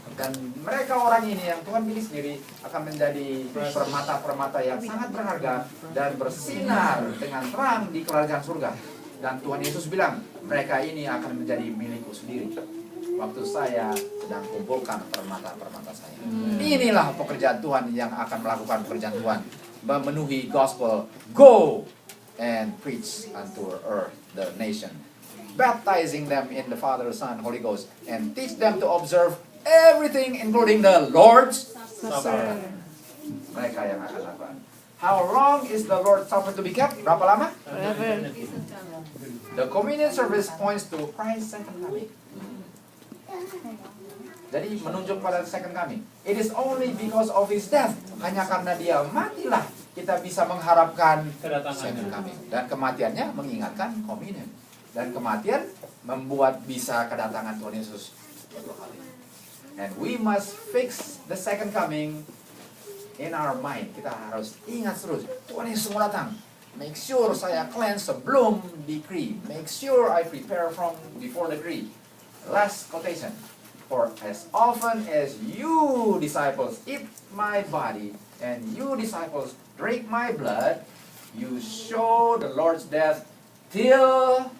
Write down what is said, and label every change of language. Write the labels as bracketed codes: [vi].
[id] Dan mereka orang ini yang Tuhan pilih sendiri akan menjadi permata-permata yang sangat berharga dan bersinar dengan terang di kerajaan surga. Dan Tuhan Yesus bilang, mereka ini akan menjadi milikku sendiri waktu saya sedang kumpulkan permata-permata saya. Inilah pekerjaan Tuhan yang akan melakukan pekerjaan Tuhan, memenuhi gospel. [en] Go and preach unto earth, the nation, baptizing them in the Father, Son, Holy Ghost, and teach them to observe everything including the Lord's Supper. [id] Mereka yang akan lakukan. [en] How long is the Lord's Supper to be kept? [id] Berapa lama? [en] Forever. The communion service points to Christ's second coming. [id] Jadi menunjuk pada second coming. [en] It is only because of his death. [id] Hanya karena dia matilah kita bisa mengharapkan second Kedatangannya. coming. Dan kematiannya mengingatkan communion. Dan kematian membuat bisa kedatangan Tuhan Yesus kedua kali. [en] And we must fix the second coming in our mind. [id] Kita harus ingat terus, Tuhan Yesus mau datang. [en] Make sure [id] saya cleanse sebelum decree. [en] Make sure I prepare from before the decree. Last quotation. For as often as you disciples eat my body and you disciples drink my blood, you show the Lord's death till